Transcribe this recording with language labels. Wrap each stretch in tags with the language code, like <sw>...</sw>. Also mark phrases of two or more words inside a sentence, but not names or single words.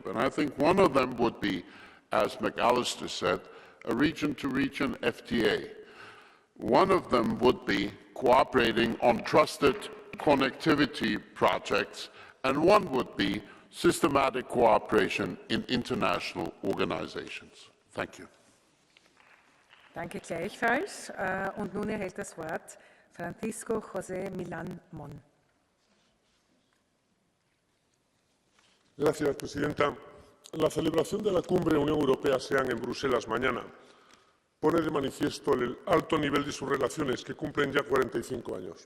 <en>And I think one of them would be, as McAllister said, a region-to-region FTA. One of them would be cooperating on trusted connectivity projects, and one would be systematic cooperation in international organizations. Thank you.</en> <de>Danke gleichfalls. Und nun erhält das Wort Francisco José Milán Mon.</de> <es>Gracias, Presidenta. La celebración de la cumbre Unión Europea-ASEAN en Bruselas mañana pone de manifiesto el alto nivel de sus relaciones, que cumplen ya 45 años.</es>